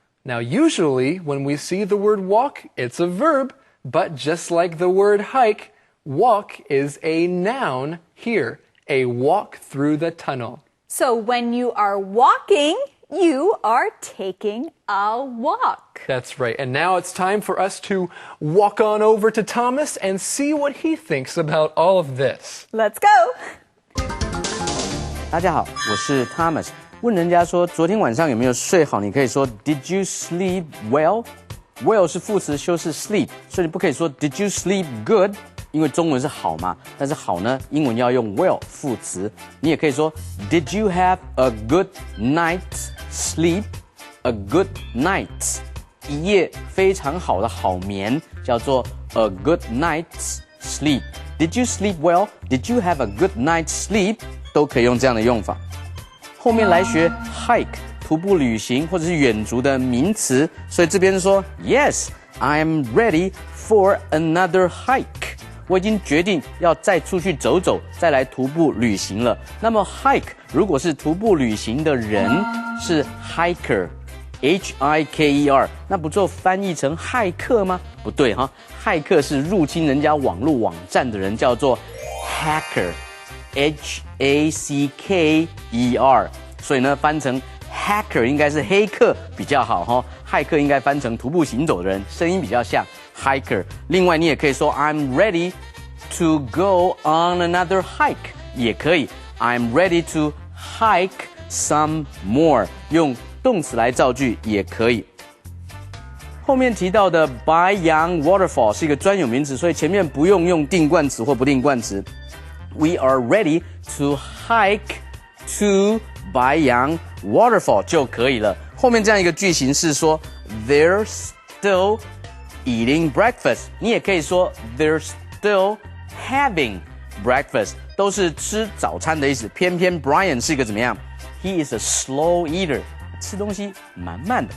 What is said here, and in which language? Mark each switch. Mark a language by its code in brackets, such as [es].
[en] Now usually when we see the word walk, it's a verb, but just like the word hike, walk is a noun here, a walk through the tunnel. So when you are walking, you are taking a walk. That's right. And now it's time for us to walk on over to Thomas and see what he thinks about all of this. Let's go. [zh] 大家好，我是 Thomas。问人家说昨天晚上有没有睡好，你可以说 [en] Did you sleep well？ [zh] Well 是副词修饰 sleep， 所以你不可以说 [en] Did you sleep good？ [zh] 因为中文是好嘛，但是好呢，英文要用 well 副词。你也可以说 [en] Did you have a good night's sleep？A good night， [zh] 一夜非常好的好眠，叫做 [en] a good night's sleep。 Did you sleep well? Did you have a good night's sleep? [zh] 都可以用这样的用法。后面来学 hike， 徒步旅行或者是远足的名词，所以这边说 [en] Yes, I am ready for another hike。 [zh] 我已经决定要再出去走走，再来徒步旅行了。那么 hike 如果是徒步旅行的人，是 hiker。Hiker， 那不就翻译成骇客吗？不对哈，骇客是入侵人家网络网站的人，叫做 hacker，H-A-C-K-E-R。所以呢，翻成 hacker 应该是黑客比较好哈，骇客应该翻成徒步行走的人，声音比较像 hiker。另外，你也可以说 [en] I'm ready to go on another hike， [zh] 也可以 [en] I'm ready to hike some more， [zh] 用动词来造句也可以。后面提到的 Baiyang Waterfall 是一个专有名词，所以前面不用用定冠词或不定冠词。 [en] We are ready to hike to Baiyang Waterfall [zh] 就可以了。后面这样一个句型是说 [en] They're still eating breakfast， [zh] 你也可以说 [en] They're still having breakfast， [zh] 都是吃早餐的意思。偏偏 Brian 是一个怎么样？ [en] He is a slow eater， [zh] 吃东西蛮慢的。